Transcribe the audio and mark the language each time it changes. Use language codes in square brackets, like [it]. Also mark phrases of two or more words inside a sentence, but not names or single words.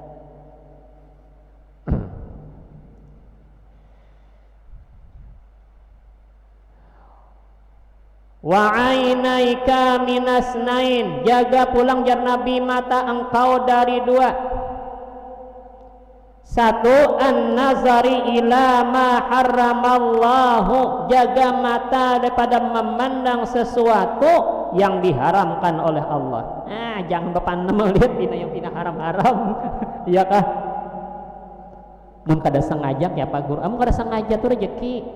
[ar] وعينيك من اثنين, [bjn] jaga pulang jar Nabi mata engkau dari dua. [id] Satu, [ar] النظر إلى ما حرم الله, [id] jaga mata daripada memandang sesuatu yang diharamkan oleh Allah. Jangan berpandang melihat yang pina haram-haram. [bjn] Iya kah? Mun kada sengaja ya Pak Guru, mun kada sengaja tuh rezeki.